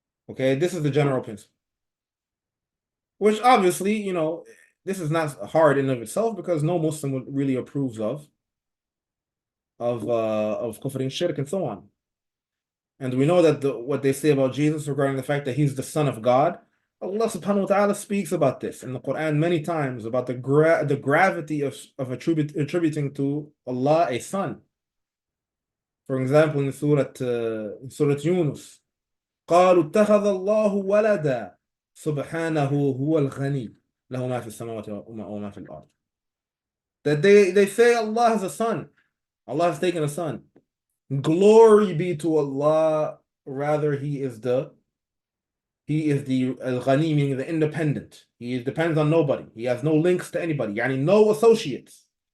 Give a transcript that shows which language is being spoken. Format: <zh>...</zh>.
<en>Okay, this is the general principle. Which obviously, this is not hard in of itself, because no Muslim really approves of kufr and shirk and so on. And we know that what they say about Jesus regarding the fact that he's the son of God, Allah subhanahu wa ta'ala speaks about this in the Quran many times, about the gravity of attributing to Allah a son. For example, in Surah Yunus,</en> <ar>قالوا اتخذ الله ولدا سبحانه هو الغني له ما في السماوات وما في الأرض.</ar> <en>That they say Allah has a son. Allah has taken a son. Glory be to Allah. Rather, He is the Al-Ghani, meaning the independent. He depends on nobody. He has no links to anybody. Yani no associates.</en>